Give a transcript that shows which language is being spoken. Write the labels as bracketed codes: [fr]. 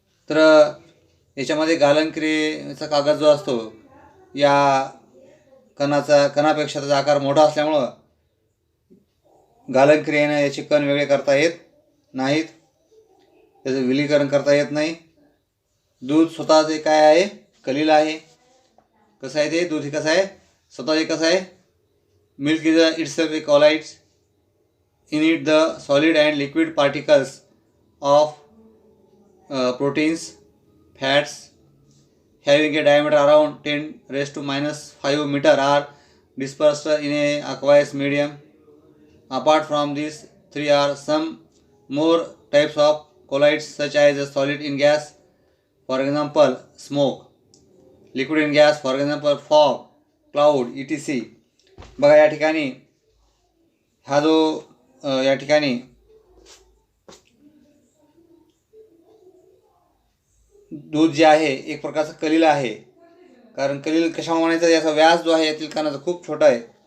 [mr] तर याच्यामध्ये गालन क्रियेचा कागद जो असतो, या कणापेक्षा त्याचा आकार मोठा असल्यामुळं गालन क्रियेनं याचे कण वेगळे करता येत नाहीत, त्याचं विलीकरण करता येत नाही. दूध स्वतः जे काय आहे, कलील आहे. कसं आहे ते दूध, हे कसं आहे स्वतः, हे कसं आहे, [en] Milk is itself a colloids. In it the solid and liquid particles of proteins, fats having a diameter around 10⁻⁵ meter are dispersed in a aqueous medium. Apart from these three are some more types of colloids such as solid in gas, for example smoke, liquid in gas, for example fog, cloud, etc. [mr] बघा या ठिकाणी हा जो या ठिकाणी दूध जे आहे एक प्रकारचं कलील आहे. कारण कलील कशामुळे म्हणायचं, याचा व्यास जो आहे यातील कणाचा खूप छोटा आहे.